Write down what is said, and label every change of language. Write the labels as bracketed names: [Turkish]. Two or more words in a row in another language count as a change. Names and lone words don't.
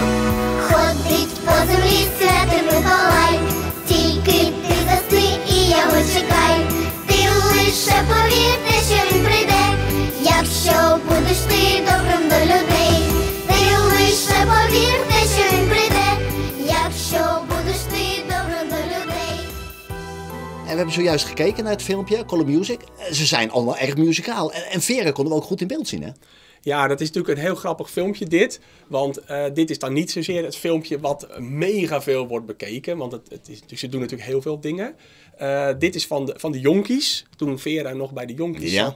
[Ukrainian] Ходить по землі святий Миколай, тільки ти засни і його чекай. Ти лише повір те, що він прийде, якщо будеш ти добрим до людей. Ти лише повір те, що він прийде, якщо будеш ти добрим до людей. [Dutch] En we hebben zojuist gekeken naar het filmpje, Color Music. Ze zijn allemaal erg muzikaal. En Vera konden we ook goed in beeld zien, hè? Ja, dat is natuurlijk een heel grappig filmpje dit. Want dit is dan niet zozeer het filmpje wat mega veel wordt bekeken. Want ze doen natuurlijk heel veel dingen. Dit is van de Jonkies, toen Vera nog bij de Jonkies zat.